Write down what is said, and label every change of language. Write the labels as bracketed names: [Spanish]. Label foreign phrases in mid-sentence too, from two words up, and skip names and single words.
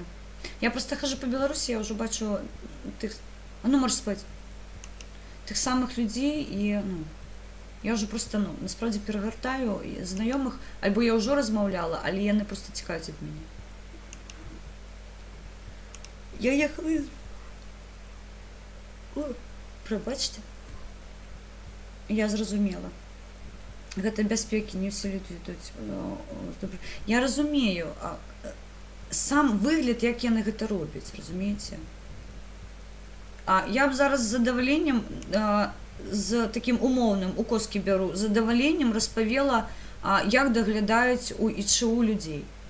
[Ukrainian] Я просто хожу по Білорусі, я вже бачу тих, а ну можеш спати, тих самих людей і, ну, я вже просто, ну, насправді перегортаю знайомих, або я вже розмовляла, але вони просто тікають від мене. Я їхала... О, пробачте. Я зрозуміла. [Belarusian] Гэта бяспекі, не ўсе людзі ідуць. Я разумею, сам выгляд, як яны гэта робяць, разумееце? Я б зараз з задаваленнем, з такім умоўным, у коскі бяру, з задаваленнем распавела, як даглядаюць у ІЧУ людзей.